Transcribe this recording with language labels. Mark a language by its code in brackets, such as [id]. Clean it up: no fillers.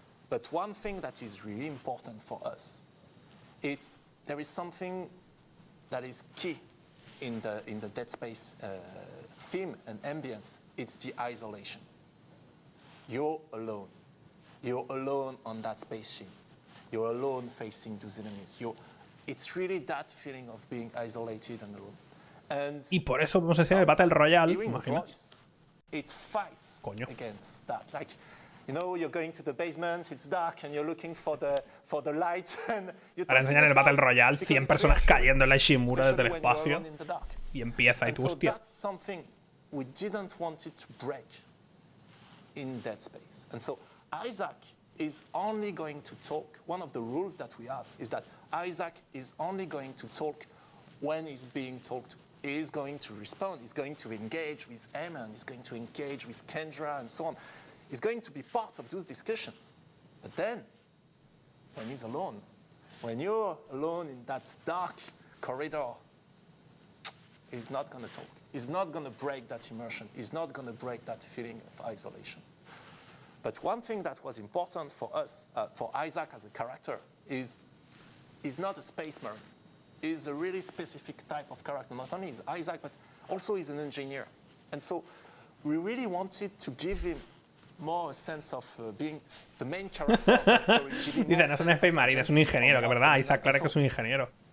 [en] But one thing that is really important for us, there is something that is key in the Dead Space theme and ambience. It's the isolation. You're alone. You're alone on that spaceship. You're alone facing those enemies. It's really that feeling of being isolated and alone. And [es] y por eso vamos a hacer el Battle Royale, ¿imaginas? [en] It fights against that. Like, you know, you're going to the basement, it's dark, and you're looking for the light. [es] Para enseñar el Battle Royale, 100 personas cayendo en la Ishimura desde el espacio. Y empieza, y tú, hostia. [en] That's something we didn't want it to break in Dead Space. And so Isaac is only going to talk. One of the rules that we have is that Isaac is only going to talk when he's being talked to. He's going to respond. He's going to engage with Eamon. He's going to engage with Kendra and so on. He's going to be part of those discussions. But then, when he's alone, when you're alone in that dark corridor, he's not going to talk. He's not going to break that immersion. He's not going to break that feeling of isolation. But one thing that was important for us, for Isaac as a character, is he's not a space marine. He's a really specific type of character. Not only is Isaac, but also he's an engineer. And so we really wanted to give him more a sense of being the main character of that story. [es] Dice, no es un Space Marine, es un ingeniero, que verdad, Isaac Clarke que es un ingeniero.